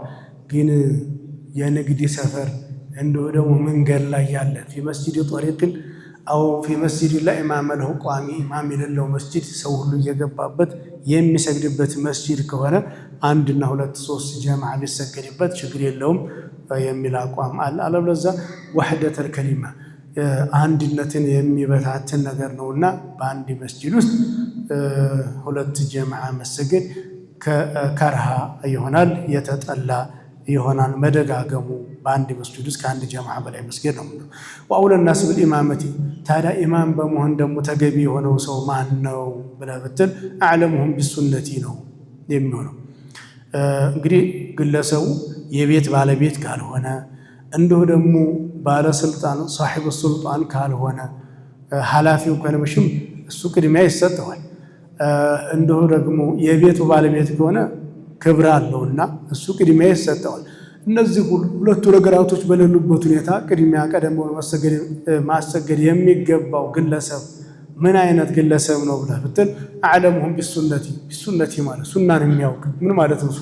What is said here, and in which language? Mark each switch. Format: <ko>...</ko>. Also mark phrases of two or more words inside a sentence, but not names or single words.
<am>ግን የንግድ ሰፈር እንደው ደግሞ መንገድ ላይ ያለ</am> <ar>في مسجد طريق أو في مسجد</ar> <am>ላይ ኢማም ለሁ ቋሚ ኢማም የሌለው መስጂድ ሰው ሁሉ እየገባበት የሚሰግድበት መስጂድ ከሆነ አንድና ሁለት ሶስት ጀማዓ ቢሰገድበት ችግር የለውም የሚል አቋም አለ። አለበለዚያ</am> <ar>وحدة الكلمة</ar> <am>አንድነትን የሚበታትን ነገር ነውና በአንድ መስጂድ ውስጥ ሁለት ጀማዓ መሰገድ ከከርሃ ይሆናል፣ የተጠላ ይሆናል። መደጋገሙ በአንድ መስጂድ ውስጥ ከአንድ ጀማዓ በላይ መስገድ ነው።</am> <ar>وأولى الناس بالإمامة</ar> <am>ታዲያ ኢማም በመሆን ደግሞ ተገቢ የሆነው ሰው ማን ነው ብለህ ብትል</am> <ar>أعلمهم بالسنة</ar> <am>ነው የሚሆነው። እንግዲህ ግለሰቡ የቤት ባለቤት ካልሆነ እንደው ደግሞ ባለስልጣን</am> <ar>صاحب السلطان</ar> <am>ካልሆነ ኃላፊው ከነመሽም እሱ ቅድሚያ ይሰጠዋል። እንደው ደግሞ የቤቱ ባለቤት ከሆነ ክብር አለውና እሱ ቅድሚያ ይሰጠዋል። እነዚህ ሁለቱ ነገራቶች በሌሉበት ሁኔታ ቅድሚያ ቀደም ብሎ ማሰገድ የሚገባው ግለሰብ ምን አይነት ግለሰብ ነው ብለህ ብትል</am> <ar>أعلمهم بالسنة</ar> <am>ማለት ሱናን የሚያውቅ ምን ማለት ነው?</am>